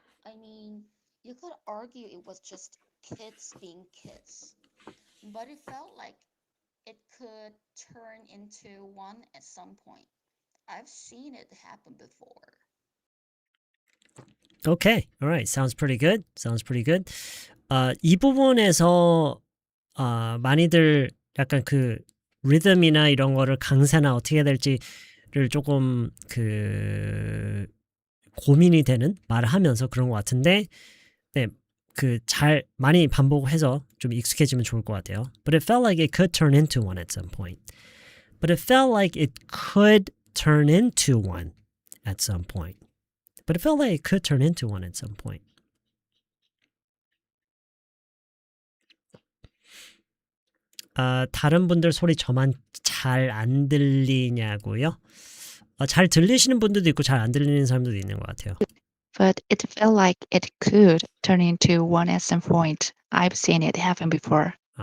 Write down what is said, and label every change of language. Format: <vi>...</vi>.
<en>I mean, you could argue it was just kids being kids, but it felt like it could turn into one at some point. I've seen it happen before. Okay, alright, sounds pretty good. Sounds pretty good.</en> <ko>이 부분에서 많이들 약간 그 리듬이나 이런 거를 강세나 어떻게 해야 될지를 조금 그 고민이 되는 말을 하면서 그런 것 같은데, 네, 그 잘 많이 반복해서 좀 익숙해지면 좋을 것 같아요.</ko> <en>But it felt like it could turn into one at some point. But it felt like it could turn into one at some point. But it felt like it could turn into one at some point.</en> <ko>다른 분들 소리 저만 잘 안 들리냐고요? 잘 들리시는 분들도 있고 잘 안 들리는 사람들도 있는 것 같아요.</ko> <en>But it felt like it could turn into one at some point. I've seen it happen before.</en>